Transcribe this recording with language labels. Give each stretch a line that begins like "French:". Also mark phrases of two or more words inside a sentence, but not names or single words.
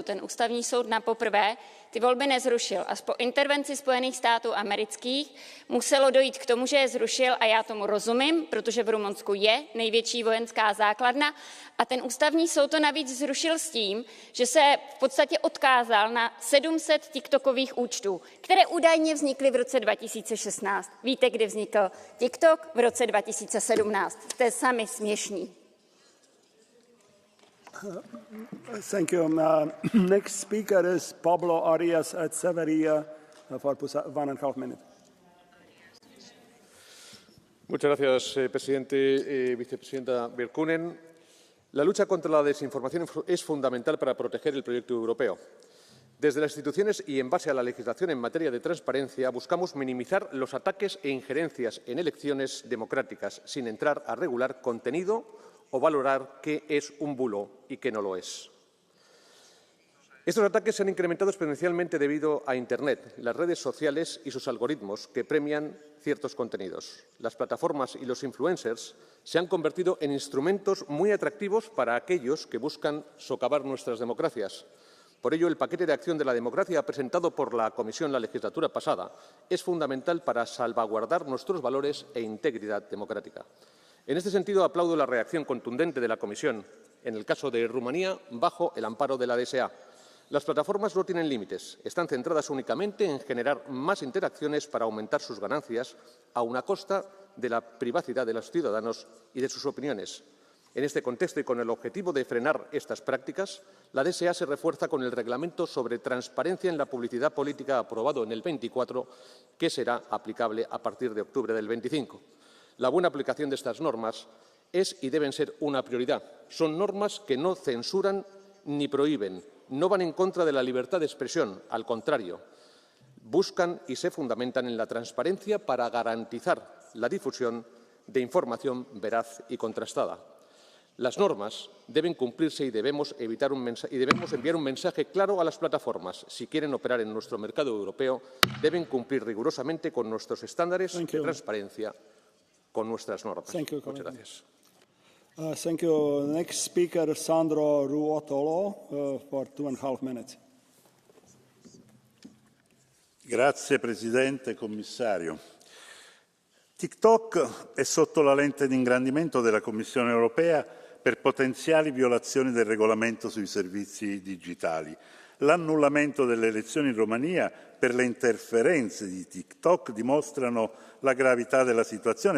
Czech: Ten ústavní soud napoprvé ty volby nezrušil. Až po intervenci Spojených států amerických muselo dojít k tomu, že je zrušil, a já tomu rozumím, protože v Rumunsku je největší vojenská základna, a ten ústavní soud to navíc zrušil s tím, že se v podstatě odkázal na 700 TikTokových účtů, které údajně vznikly v roce 2016. Víte, kdy vznikl TikTok? V roce 2017. Jste sami směšní.
English: Thank you. Next speaker is Pablo Arias Echeverría for 1.5 minutes.
Spanish: Muchas gracias, presidente. Vicepresidenta Virkkunen. La lucha contra la desinformación es fundamental para proteger el proyecto europeo. Desde las instituciones y en base a la legislación en materia de transparencia buscamos minimizar los ataques e injerencias en elecciones democráticas sin entrar a regular contenido o valorar qué es un bulo y qué no lo es. Estos ataques se han incrementado exponencialmente debido a Internet, las redes sociales y sus algoritmos que premian ciertos contenidos. Las plataformas y los influencers se han convertido en instrumentos muy atractivos para aquellos que buscan socavar nuestras democracias. Por ello, el paquete de acción de la democracia presentado por la Comisión la legislatura pasada es fundamental para salvaguardar nuestros valores e integridad democrática. En este sentido, aplaudo la reacción contundente de la Comisión, en el caso de Rumanía, bajo el amparo de la DSA. Las plataformas no tienen límites, están centradas únicamente en generar más interacciones para aumentar sus ganancias, aun a costa de la privacidad de los ciudadanos y de sus opiniones. En este contexto y con el objetivo de frenar estas prácticas, la DSA se refuerza con el Reglamento sobre transparencia en la publicidad política aprobado en el 24, que será aplicable a partir de octubre del 25. La buena aplicación de estas normas es y deben ser una prioridad. Son normas que no censuran ni prohíben, no van en contra de la libertad de expresión, al contrario, buscan y se fundamentan en la transparencia para garantizar la difusión de información veraz y contrastada. Las normas deben cumplirse y debemos enviar un mensaje claro a las plataformas. Si quieren operar en nuestro mercado europeo, deben cumplir rigurosamente con nuestros estándares de transparencia, con nuestras normas. Muchas gracias.
English: Thank you. Next speaker, Sandro Ruotolo, for 2.5 minutes.
Italian: Grazie Presidente, Commissario. TikTok è sotto la lente di ingrandimento della Commissione europea per potenziali violazioni del regolamento sui servizi digitali. L'annullamento delle elezioni in Romania per le interferenze di TikTok dimostrano la gravità della situazione.